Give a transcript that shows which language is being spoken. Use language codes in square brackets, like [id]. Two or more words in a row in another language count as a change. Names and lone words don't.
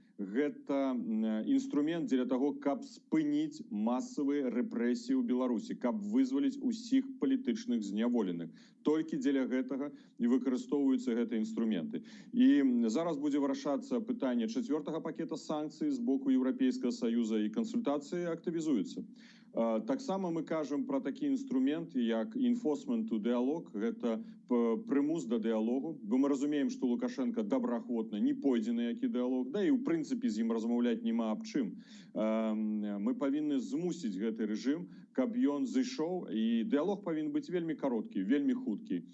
[be] Гэта інструмент дзеля таго, каб спыніць масавыя рэпрэсіі ў Беларусі, каб вызваліць усіх палітычных зняволеных. Толькі дзеля гэтага і выкарыстоўваюцца гэтыя інструменты. І зараз будзе вырашацца пытанне 4-го пакета санкцый з боку Еўрапейскага Саюза, і кансультацыі актывізуюцца. Таксама мы кажам пра такі інструмент, як [en] enforcement to dialogue, [be] гэта прымус да дыялогу, бо мы разумеем, што Лукашенко добраахвотна не пойдзе на які дыялог, да і ў прынцыпе з ім размаўляць няма аб чым. Мы павінны змусіць гэты рэжым, каб ён зышоў, і дыялог павінен быць вельмі кароткі, вельмі хуткі.